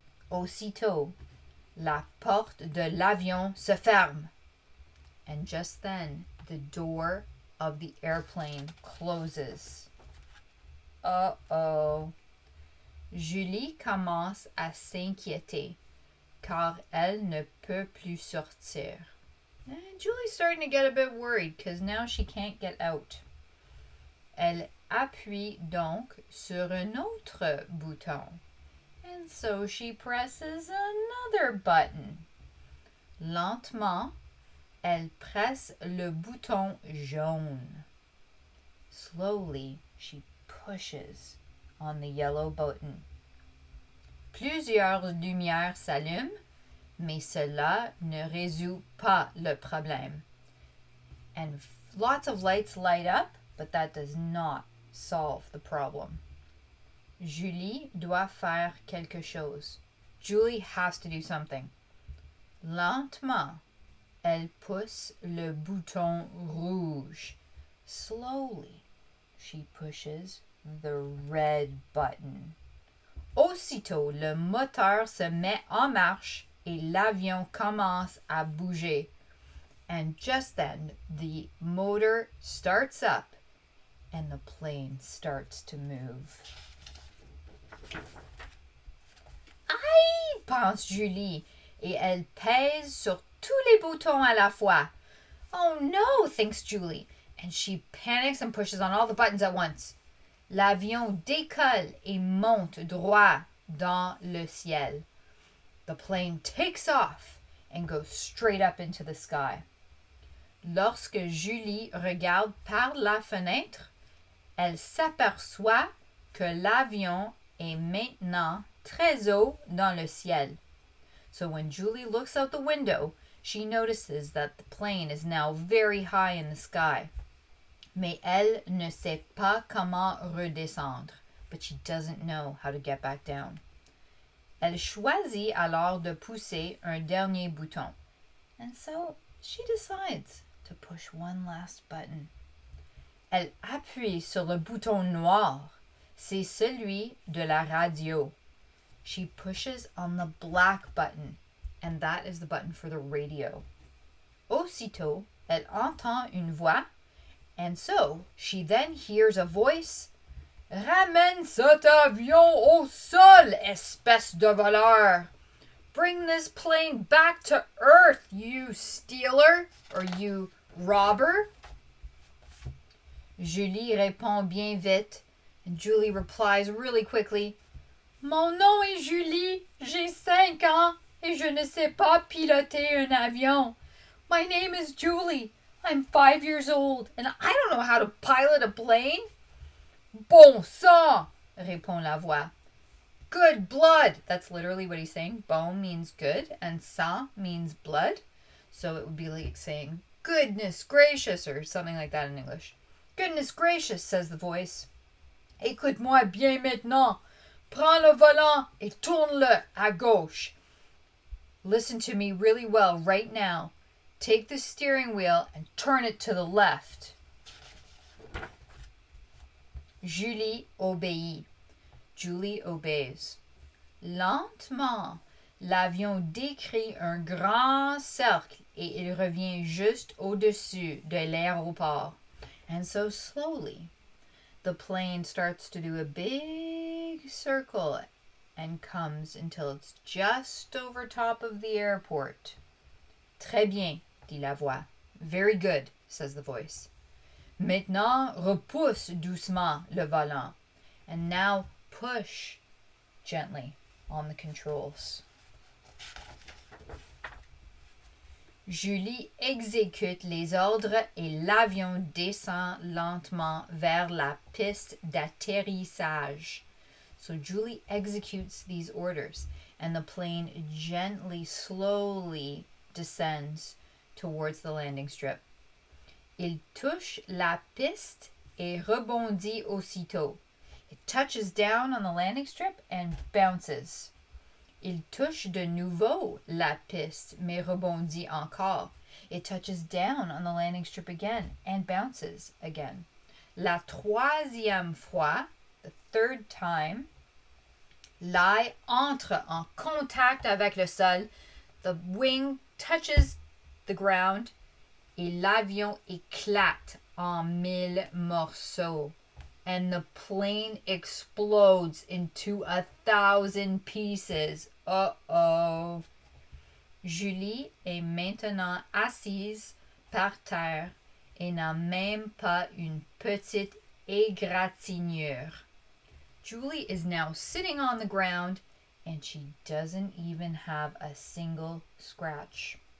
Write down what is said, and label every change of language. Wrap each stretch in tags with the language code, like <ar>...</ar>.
<fr>Aussitôt, la porte de l'avion se ferme.</fr> <en>And just then, the door of the airplane closes.</en> <fr>Uh-oh. Julie commence à s'inquiéter car elle ne peut plus sortir.</fr> <en>And Julie's starting to get a bit worried because now she can't get out.</en> <fr>Elle appuie donc sur un autre bouton.</fr> <en>And so she presses another button.</en> <fr>Lentement, elle presse le bouton jaune.</fr> <en>Slowly, she pushes on the yellow button.</en> <fr>Plusieurs lumières s'allument, mais cela ne résout pas le problème.</fr> <en>And lots of lights light up, but that does not solve the problem.</en> <fr>Julie doit faire quelque chose.</fr> <en>Julie has to do something.</en> <fr>Lentement, elle pousse le bouton rouge.</fr> <en>Slowly, she pushes the red button.</en> <fr>Aussitôt, le moteur se met en marche et l'avion commence à bouger.</fr> <en>And just then, the motor starts up and the plane starts to move.</en> <fr>Aïe, pense Julie, et elle pèse sur tous les boutons à la fois.</fr> <en>Oh no, thinks Julie, and she panics and pushes on all the buttons at once.</en> <fr>L'avion décolle et monte droit dans le ciel.</fr> <en>The plane takes off and goes straight up into the sky.</en> <fr>Lorsque Julie regarde par la fenêtre, elle s'aperçoit que l'avion est maintenant très haut dans le ciel.</fr> <en>So when Julie looks out the window, she notices that the plane is now very high in the sky.</en> <fr>Mais elle ne sait pas comment redescendre,</fr> <en>but she doesn't know how to get back down.</en> <fr>Elle choisit alors de pousser un dernier bouton.</fr> <en>And so she decides to push one last button.</en> <fr>Elle appuie sur le bouton noir. C'est celui de la radio.</fr> <en>She pushes on the black button, and that is the button for the radio.</en> <fr>Aussitôt, elle entend une voix,</fr> <en>and so she then hears a voice.</en> <fr>Ramène cet avion au sol, espèce de voleur.</fr> <en>Bring this plane back to Earth, you stealer, or you robber.</en> <fr>Julie répond bien vite,</fr> <en>and Julie replies really quickly.</en> <fr>Mon nom est Julie, j'ai 5 ans, et je ne sais pas piloter un avion.</fr> <en>My name is Julie, I'm 5 years old, and I don't know how to pilot a plane.</en> <fr>Bon sang, répond la voix.</fr> <en>Good blood. That's literally what he's saying. Bon means good, and sang means blood. So it would be like saying, goodness gracious, or something like that in English. Goodness gracious, says the voice.</en> <fr>Écoute-moi bien maintenant. Prends le volant et tourne-le à gauche.</fr> <en>Listen to me really well right now. Take the steering wheel and turn it to the left.</en> <fr>Julie obéit.</fr> <en>Julie obeys.</en> <fr>Lentement, l'avion décrit un grand cercle et il revient juste au-dessus de l'aéroport.</fr> <en>And so slowly, the plane starts to do a big circle and comes until it's just over top of the airport.</en> <fr>Très bien, dit la voix.</fr> <en>Very good, says the voice.</en> <fr>Maintenant, repousse doucement le volant.</fr> <en>And now push gently on the controls.</en> <fr>Julie exécute les ordres et l'avion descend lentement vers la piste d'atterrissage.</fr> <en>So Julie executes these orders and the plane gently, slowly descends towards the landing strip.</en> <fr>Il touche la piste et rebondit aussitôt.</fr> <en>It touches down on the landing strip and bounces.</en> <fr>Il touche de nouveau la piste, mais rebondit encore.</fr> <en>It touches down on the landing strip again and bounces again.</en> <fr>La troisième fois,</fr> <en>the third time,</en> <fr>l'aile entre en contact avec le sol.</fr> <en>The wing touches the ground</en> <fr>et l'avion éclate en 1000 morceaux.</fr> <en>And the plane explodes into 1,000 pieces. Uh-oh.</en> <fr>Julie est maintenant assise par terre et n'a même pas une petite égratignure.</fr> <en>Julie is now sitting on the ground and she doesn't even have a single scratch.</en>